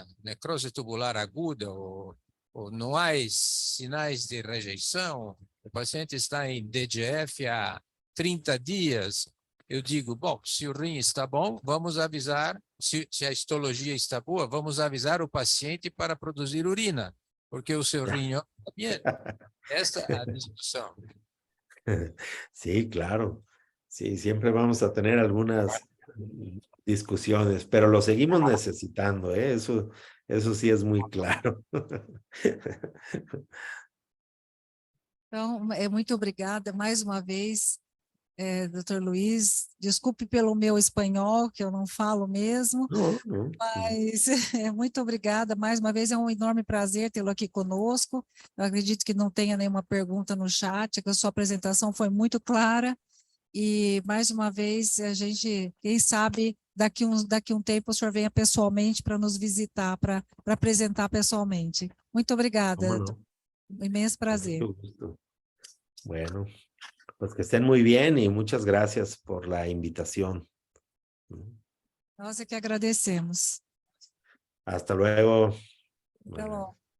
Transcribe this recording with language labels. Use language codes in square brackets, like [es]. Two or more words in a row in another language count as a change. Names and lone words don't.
[pt] necrose tubular aguda ou não há sinais de rejeição, o paciente está em DGF há 30 dias, eu digo, bom, se o rim está bom, vamos avisar, se a histologia está boa, vamos avisar o paciente para produzir urina, porque o seu rim está bem. Esta é a discussão. [es] Sí, claro. Sí, siempre vamos a tener algunas discusiones, pero lo seguimos necesitando, ¿eh? Eso sí es muy claro. [pt] Então, muito obrigada mais uma vez, Dr. Luiz. Desculpe pelo meu espanhol, que eu não falo mesmo, [es] No. [pt] mas muito obrigada. Mais uma vez, é um enorme prazer tê-lo aqui conosco. Eu acredito que não tenha nenhuma pergunta no chat, que a sua apresentação foi muito clara. E, mais uma vez, a gente, quem sabe, daqui um tempo o senhor venha pessoalmente para nos visitar, para apresentar pessoalmente. Muito obrigada. Un inmenso prazer. [es] Mucho gusto. Bueno, pues que estén muy bien y muchas gracias por la invitación. [pt] Nós é que agradecemos. [es] Hasta luego. [pt] Até logo.